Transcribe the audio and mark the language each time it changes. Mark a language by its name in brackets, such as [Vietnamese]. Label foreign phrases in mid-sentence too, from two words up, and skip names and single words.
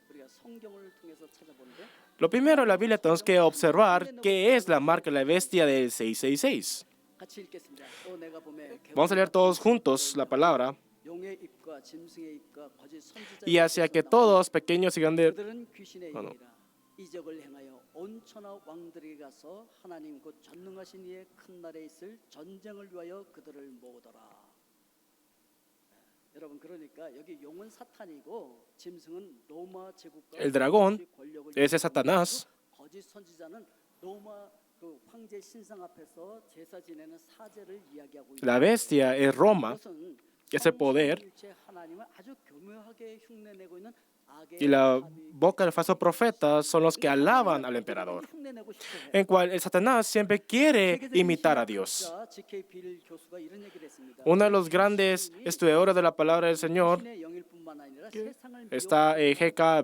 [Spanish] Lo primero en la Biblia tenemos que observar qué es la marca de la bestia del 666. Vamos a leer todos juntos la palabra. Y hacia que todos, pequeños y grandes, [Korean] 이적을 행하여 온 천하 왕들에게 가서 하나님 곧 전능하신 이의 큰 날에 있을 전쟁을 위하여 그들을 모으더라. 여러분 그러니까 여기 용은 사탄이고 짐승은 로마 제국과 [Spanish] El dragón es Satanás. [Korean] 거짓 선지자는 로마 그 황제 신상 앞에서 제사 지내는 사제를 이야기하고 있다. [Spanish] La bestia es Roma, es el poder. [Korean] 하나님을 아주 교묘하게 흉내내고 있는 [Spanish] Y la boca del falso profeta son los que alaban al emperador, en cual el Satanás siempre quiere imitar a Dios. Uno de los grandes estudiadores de la palabra del Señor está G.K.